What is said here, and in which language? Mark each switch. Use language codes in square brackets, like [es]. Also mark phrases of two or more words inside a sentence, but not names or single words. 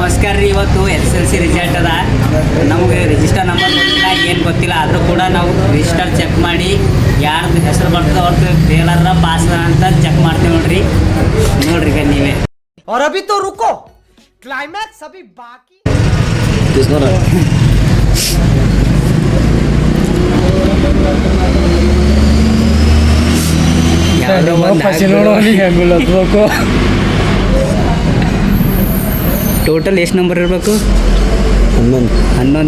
[kn] ರೀ ಇವತ್ತು SSLC ರಿಸಲ್ಟ್ ಅದ. ನಮಗೆ [en] register number [kn] ಗೊತ್ತಿಲ್ಲ, ಏನು ಗೊತ್ತಿಲ್ಲ. ಆದರೂ ಕೂಡ ನಾವು [en] register check [kn] ಮಾಡಿ ಯಾರ್ದು ಹೆಸರು ಬರ್ತದೆ ಅವ್ರದ್ದು ಫೇಲರ ಪಾಸ್ ಅಂತ ಚೆಕ್ ಮಾಡ್ತೀವಿ ನೋಡ್ರಿ. ನೋಡ್ರಿ ಈಗ ನೀವೇ. [hi] और अभी तो रुको, क्लाइमैक्स अभी बाकी. [kn] ಟೋಟಲ್ ಎಷ್ಟು ನಂಬರ್ ಇರಬೇಕು? 11.